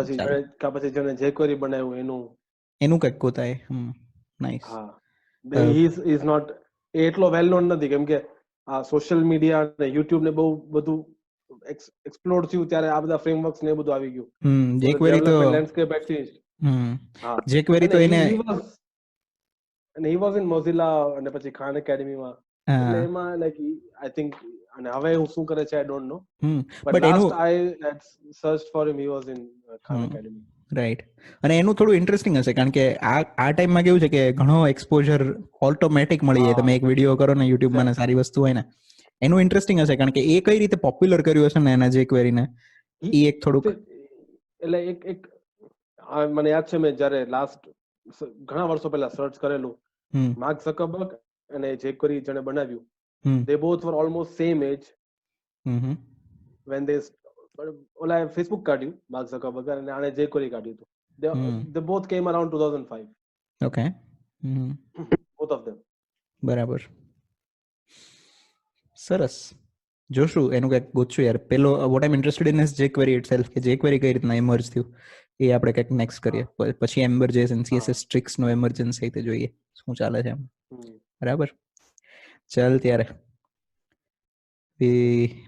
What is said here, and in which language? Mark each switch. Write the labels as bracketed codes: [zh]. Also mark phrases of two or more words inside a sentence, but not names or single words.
[gu] પછી જેને jQuery બનાવ્યું એનું કંઈક ગોતાય. નાઈસ. ઇઝ નોટ એટલો [en] well known [gu] નથી, કેમ કે આ સોશિયલ મીડિયા અને યુટ્યુબ ને બહુ બધું એક્સપ્લોર થયું ત્યારે આ બધા ફ્રેમવર્ક્સ ને બધું આવી ગયું. jQuery તો [en] landscape had changed. [gu] jQuery તો એને અને [en] he was in Mozilla [gu] અને પછી Khan Academy માં. એટલે એમાં [en] like I think, [gu] અને હવે હું શું કરે છે [en] I don't know, but last I had searched for him, he was in Khan Academy. [gu] રાઈટ. અને એનું થોડું ઇન્ટરેસ્ટિંગ હશે, કારણ કે આ ટાઈમમાં કેવું છે કે ઘણો [en] exposure automatic [gu] મળી જાય. તમે એક વિડીયો કરો ને યુટ્યુબમાં સારી વસ્તુ હોય ને, એનું ઇન્ટરેસ્ટિંગ હશે, કારણ કે એ કઈ રીતે પોપ્યુલર કર્યું હશે ને એના jQuery ને, એ એક થોડુંક. એટલે એક મને યાદ છે, મેં જયારે લાસ્ટ ઘણા વર્ષો પહેલા સર્ચ કરેલું, માર્ક ઝકરબર્ગ અને jQuery જેને બનાવ્યું, [en] they both were almost same age when they [gu] ઓલા ફેસબુક કાઢ્યું માર્ક ઝકરબર્ગ, અને આને jQuery કાઢ્યું હતું. [en] they both came around 2005. Okay. both of them. [gu] બરાબર. સરસ. જોશું એનું કંઈક ગોતશું યાર. પેલો [en] what I am interested in is jQuery itself, [gu] કે jQuery કઈ રીતના ઇમર્જ થયું એ આપણે કંઈક નેક્સ્ટ કરીએ. પછી Ember.js અને CSS ટ્રિક્સ નો એમર્જન્સ રીતે જોઈએ શું ચાલે છે એમ. બરાબર. ચાલ ત્યારે મળીએ.